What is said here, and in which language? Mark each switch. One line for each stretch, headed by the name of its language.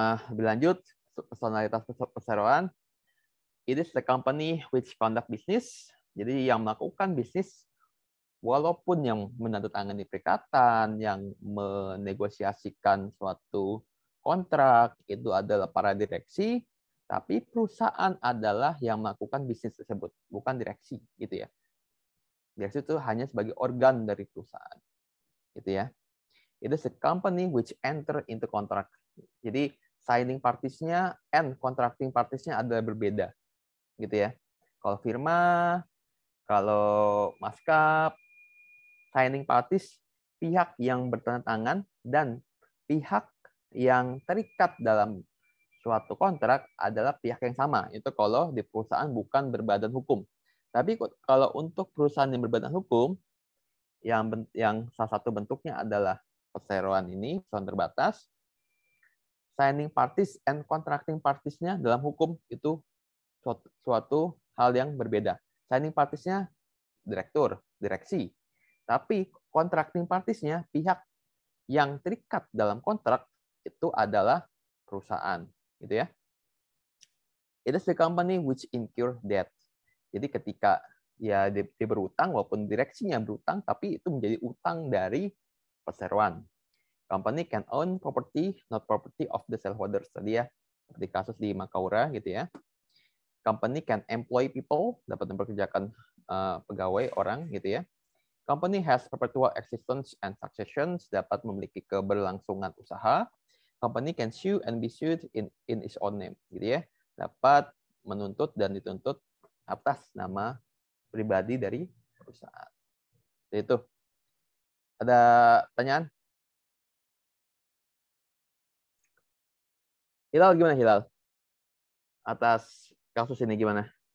Indonesian: Lebih lanjut, personalitas perseroan,
English: it is the company which conduct business.
Indonesian: Jadi yang melakukan bisnis, walaupun yang menandatangani perikatan, yang menegosiasikan suatu kontrak, itu adalah para direksi, tapi perusahaan adalah yang melakukan bisnis tersebut, bukan direksi, gitu ya. Direksi itu hanya sebagai organ dari perusahaan, gitu ya.
English: It is a company which enter into contract.
Indonesian: Jadi signing parties-nya and contracting parties-nya adalah berbeda, gitu ya. Kalau firma, kalau maskap, signing parties pihak yang bertanda tangan dan pihak yang terikat dalam suatu kontrak adalah pihak yang sama. Itu kalau di perusahaan bukan berbadan hukum. Tapi kalau untuk perusahaan yang berbadan hukum, yang salah satu bentuknya adalah perseroan ini, perusahaan terbatas, signing parties and contracting parties-nya dalam hukum itu suatu hal yang berbeda. Signing parties-nya direktur, direksi. Tapi contracting parties-nya pihak yang terikat dalam kontrak itu adalah perusahaan, gitu ya.
English: It is the company which incur debt.
Indonesian: Jadi ketika ya dia berutang, walaupun direksinya berutang, tapi itu menjadi utang dari perseroan.
English: Company can own property, not property of the shareholders.
Indonesian: Tadi ya, seperti kasus di Makaura gitu ya.
English: Company can employ people,
Indonesian: dapat mempekerjakan pegawai orang gitu ya.
English: Company has perpetual existence and successions,
Indonesian: dapat memiliki keberlangsungan usaha.
English: Company can sue and be sued in its own name,
Indonesian: gitu ya. Dapat menuntut dan dituntut atas nama pribadi dari perusahaan. Jadi itu. Ada pertanyaan? Hilal gimana Hilal? Atas kasus ini gimana?